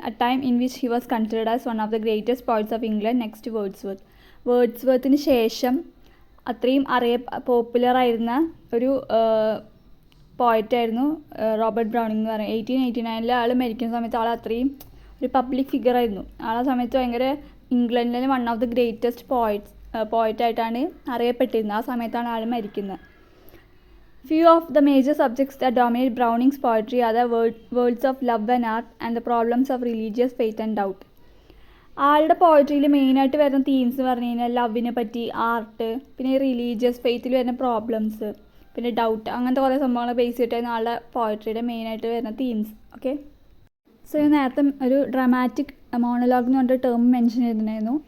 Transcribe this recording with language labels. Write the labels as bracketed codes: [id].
[en] a time in which he was considered as one of the greatest poets of England next വേർഡ്സ്വർത്തിന് [ml] ശേഷം അത്രയും പോപ്പുലറായിരുന്ന ഒരു പോയറ്റായിരുന്നു Robert Browning എന്ന് പറയുന്നത്. 1889 ആൾ മരിക്കുന്ന സമയത്ത് ആൾ അത്രയും ഒരു പബ്ലിക് ഫിഗറായിരുന്നു. ആ സമയത്ത് ഭയങ്കര ഇംഗ്ലണ്ടിലെ [en] one of the greatest [ml] പോയറ്റായിട്ടാണ് അറിയപ്പെട്ടിരുന്നത്. ആ സമയത്താണ് ആൾ മരിക്കുന്നത്. [en] Few of the major subjects that dominate Browning's poetry are the worlds of love and art and the problems of religious faith and doubt. [ml] ആളുടെ പോയട്രിയിൽ മെയിനായിട്ട് വരുന്ന തീംസ് എന്ന് പറഞ്ഞു കഴിഞ്ഞാൽ ലവിനെ പറ്റി, ആർട്ട്, പിന്നെ റിലീജിയസ് ഫെയ്ത്തിൽ വരുന്ന പ്രോബ്ലംസ്, പിന്നെ ഡൗട്ട്, അങ്ങനത്തെ കുറേ സംഭവങ്ങൾ ബേസ് ചെയ്തിട്ടായിരുന്നു ആളുടെ പോയട്രിയുടെ മെയിനായിട്ട് വരുന്ന തീംസ്. ഓക്കെ, സോ ഞാൻ നേരത്തെ ഒരു ഡ്രാമാറ്റിക് മോണോലോഗ് എന്ന് പറഞ്ഞിട്ട് ടേം മെൻഷൻ ചെയ്തിട്ടുണ്ടായിരുന്നു.